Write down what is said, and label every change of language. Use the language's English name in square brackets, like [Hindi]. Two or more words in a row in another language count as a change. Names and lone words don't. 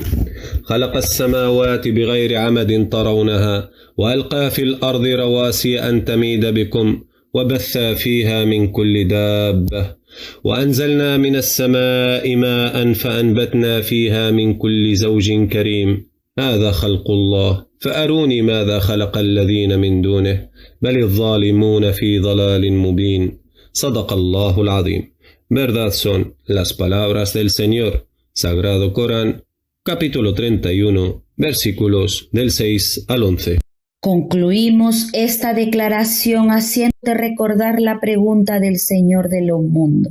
[Arabic] خلق السماوات بغير عمد ترونها وألقى في الأرض رواسي أن تميد بكم وبث فيها من كل دابة وأنزلنا من السماء ماء فأنبتنا فيها من كل زوج كريم. هذا خلق الله فأروني ماذا خلق الذين من دونه بل الظالمون في ضلال مبين. صدق الله العظيم. [Spanish] Verdad son las palabras del Señor. Sagrado Corán, capítulo 31, versículos del 6 al 11. Concluimos esta declaración haciéndote recordar la pregunta del Señor de los mundos.